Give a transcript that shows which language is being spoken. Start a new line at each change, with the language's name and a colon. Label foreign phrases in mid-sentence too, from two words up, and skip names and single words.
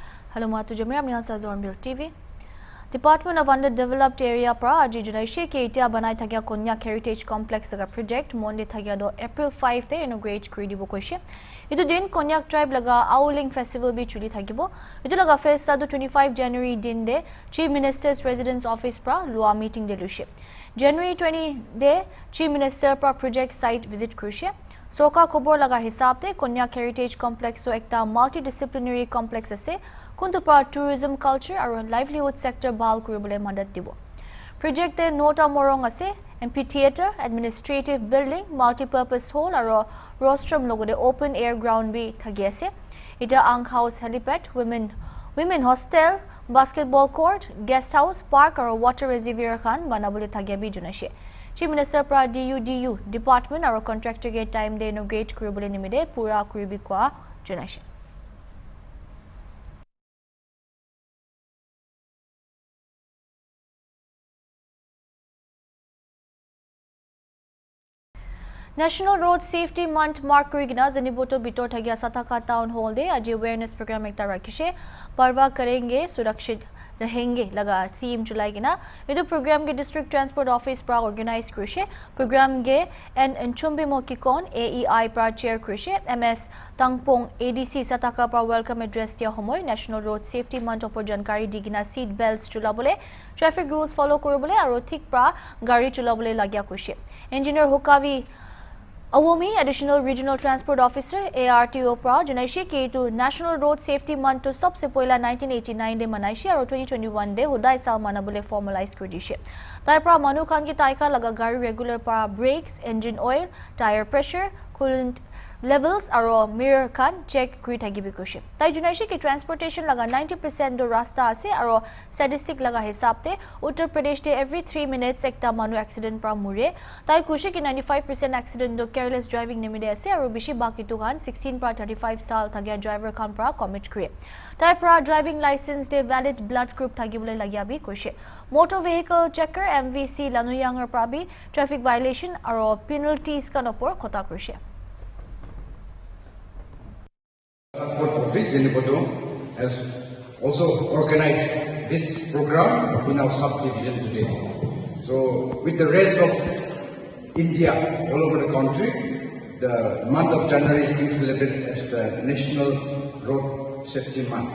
Naga Pidgin: Hello, Matu Jamir. I'm Nasa HornbillTV. Department of Underdeveloped Area pra aji Julai ke itia banai thagya Konyak Heritage Complex laga project Monday thagya do April 5 te inaugurate kuri dibo koise. Itu din Konyak tribe laga Auling Festival bi chuli thagibo. Itu laga festa do 25 January din de Chief Minister's Residence Office pra lua meeting de lushe. January 20 de Chief Minister pra project site visit krushe. Soka khobor laga hisab te Konyak Heritage Complex to ekta
English: multidisciplinary complex
Naga Pidgin: ase kuntu pa
English: tourism culture
Naga Pidgin: aru
English: livelihood sector
Naga Pidgin: bal kuribole madat dibo. Project te nota morong ase
English: amphitheater, administrative building, multi-purpose hall
Naga Pidgin: aru rostrum logode
English: open air ground
Naga Pidgin: bi thagi ase. Ita ang
English: house helipad, women hostel, basketball court, guest house, park
Naga Pidgin: aru
English: water reservoir
Naga Pidgin: khan banabole thagi bi junashe. Chief Minister pra DU department aru contractor ge time de inaugurate kuribole nimide pura kuribi kwa junashe. National Road Safety Month mark kurigina Zaniboto Bitor Thagia Sataka Town Hall de aji
English: awareness program
Naga Pidgin: ekta rakhishe
Hindi: parwa karenge surakshit rahenge
Naga Pidgin: laga theme July gina edu program ge
English: district transport office
Naga Pidgin: pra organize krushe program ge and Enchumbi Mokikon AEI pra chair krushe MS Tangpong ADC Sataka pra welcome address dia homoy National Road Safety Month opor jankari digina
English: seat belts
Naga Pidgin: chulabole
English: traffic rules follow
Naga Pidgin: koribole aru thik pra gari chulabole lagya krushe engineer Hukavi Awomi, Additional Regional Transport Officer, ARTO Pra, Janaishi ke to National Road Safety Month to Sab se poila 1989 de manaishi aru 2021 de hudai sal manabole formalize kurdishe. Tai pra manu khan ki taika laga gari regular para
English: brakes, engine oil, tire pressure, coolant levels
Naga Pidgin: aru mirror khan check kuri thagi bikushe. Tai Janaishi ke transportation laga 90% do rasta ase aru statistic laga hisab te Uttar Pradesh te
English: every 3 minutes
Naga Pidgin: ekta manu accident pra mure. Tai kushe ki 95% accident do
English: careless driving
Naga Pidgin: nimide ase aru bishi baki tu khan 16 pra 35 sal thagya driver khan pra commit kure. Tai pra
English: driving license
Naga Pidgin: de
English: valid blood group
Naga Pidgin: thagibole lagya bi kushe.
English: Motor vehicle checker MVC
Naga Pidgin: lanuyangar pra bi
English: traffic violation
Naga Pidgin: aru penalties kan opor khota kushe.
English: Transport Office in Zaniboto has also organized this program in our subdivision today. So, with the rest of India all over the country, the month of January is being celebrated as the National Road Safety Month.